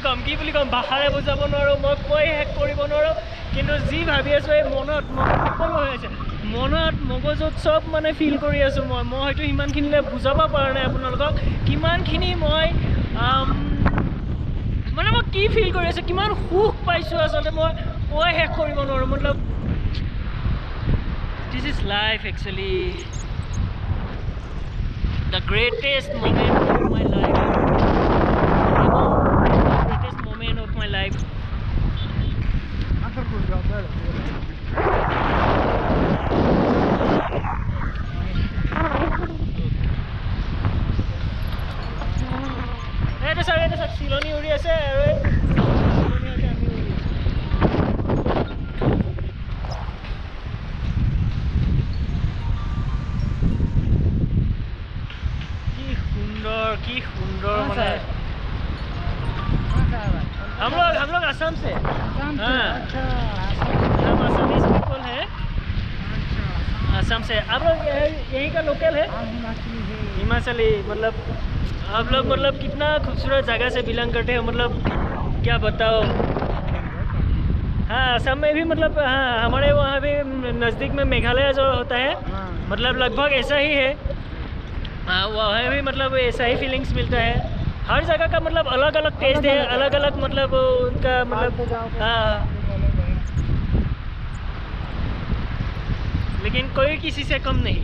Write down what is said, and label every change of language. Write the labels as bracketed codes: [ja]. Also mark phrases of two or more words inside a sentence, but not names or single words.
[as] ক'ম ভাষাৰে বুজাব নোৱাৰোঁ মই কৈ শেষ কৰিব নোৱাৰোঁ কিন্তু যি ভাবি আছোঁ এই মনত সকলো হৈ আছে মনত মগজুত চব মানে ফিল কৰি আছোঁ মই হয়তো সিমানখিনিলৈ বুজাব পৰা নাই আপোনালোকক কিমানখিনি মই মানে মই কি ফিল কৰি আছোঁ কিমান সুখ পাইছোঁ আচলতে মই কৈ শেষ কৰিব নোৱাৰোঁ মতলব [en] This is life actually the greatest moment of my life of my life [as] এটা স্যার চিলনি উড়ি আছে আৰু কি সুন্দৰ মানে [hi] हम लोग असम से हाँ हम [en] Assamese people [hi] है असम से आप लोग यहीं का लोकल है हिमाचली मतलब आप लोग मतलब कितना खूबसूरत जगह से बिलोंग करते हो मतलब क्या बताओ हाँ असम में भी मतलब हाँ हमारे वहाँ भी नज़दीक में मेघालय जो होता है मतलब लगभग ऐसा ही है हाँ वहाँ भी मतलब ऐसा ही फीलिंग्स मिलता है हर जगह का मतलब अलग अलग टेस्ट है अलग अलग मतलब उनका मतलब हाँ लेकिन कोई किसी से कम नहीं।